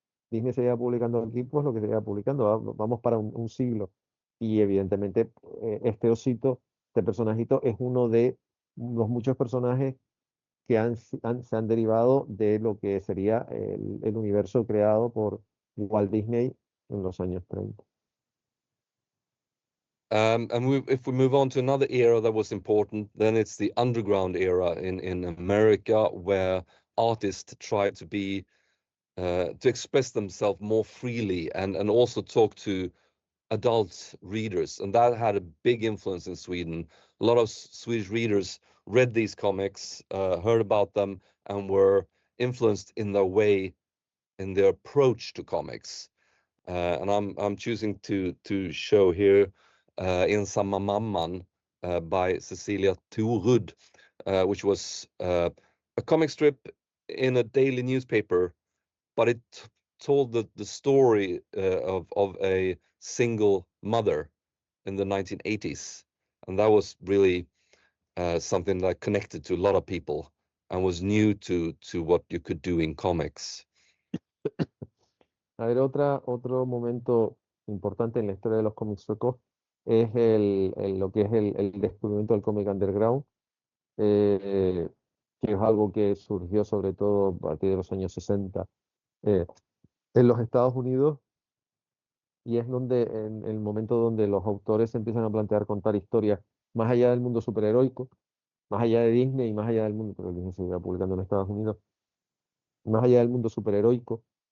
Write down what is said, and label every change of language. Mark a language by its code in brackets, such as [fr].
[es] Disney se lleva publicando aquí, pues lo que se lleva publicando, vamos para un siglo. Y evidentemente este osito, este personajito, es uno de los muchos personajes que se han derivado de lo que sería el universo creado por Walt Disney en los años 30. [en] If we move on to another era that was important, then it's the underground era in America, where artists tried to express themselves more freely and also talk to adult readers, and that had a big influence in Sweden. A lot of Swedish readers read these comics, heard about them, and were influenced in their way, in their approach to comics. And I'm choosing to show here Ensamma Mamman by Cecilia Torud, which was a comic strip in a daily newspaper, but it told the story of a single mother in the 1980s, and that was really something that connected to a lot of people and was new to what you could do in comics. [es] A ver, otro momento importante en la historia de los cómics suecos es lo que es el descubrimiento del cómic underground, que es algo que surgió sobre todo a partir de los años 60 en los Estados Unidos, y es en el momento donde los autores se empiezan a plantear contar historias más allá del mundo superheroico, más allá de Disney y más allá del mundo, porque Disney se iba publicando en Estados Unidos, más allá del mundo superheroico.